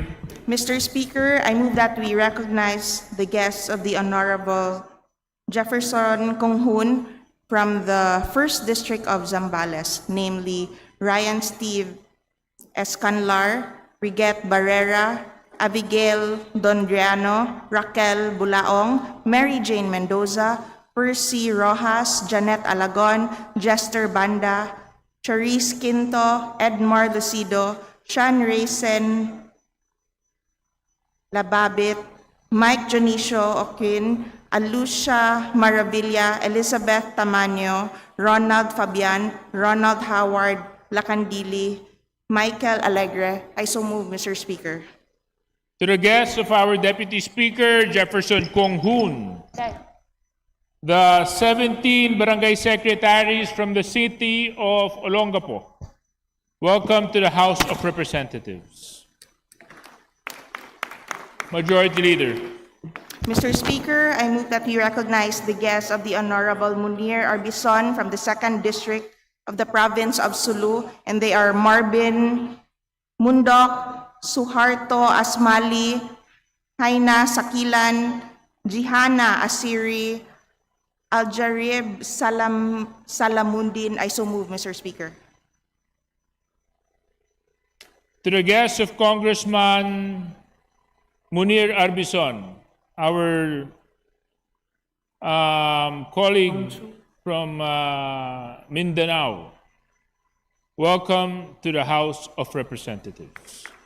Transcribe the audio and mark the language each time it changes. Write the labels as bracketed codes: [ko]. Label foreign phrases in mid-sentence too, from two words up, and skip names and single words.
[en] Mr. Speaker, I move that we recognize the guests of the Honorable Jefferson Conghun from the 1st District of Zambales, namely Ryan Steve Escanlar, Riget Barrera, Abigail Dondriano, Raquel Bulaong, Mary Jane Mendoza, Percy Rojas, Janet Alagon, Jester Banda, Charisse Quinto, Edmar Lucido, Sean Racen Lababit, Mike Jonicio Oquin, Alucia Maravilla, Elizabeth Tamaño, Ronald Fabian, Ronald Howard Lacandili, Michael Alegre. I so move, Mr. Speaker. To the guests of our Deputy Speaker, Jefferson Conghun, the 17 barangay secretaries from the city of Olongapo, welcome to the House of Representatives. Majority Leader. Mr. Speaker, I move that we recognize the guests of the Honorable Munir Arbison from the 2nd District of the Province of Sulu, and they are Marvin Mundok, Suharto Asmali, Haina Sakilan, Jihana Asiri, Aljarib Salamundin. I so move, Mr. Speaker. To the guests of Congressman Munir Arbison, our colleague from Mindanao, welcome to the House of Representatives.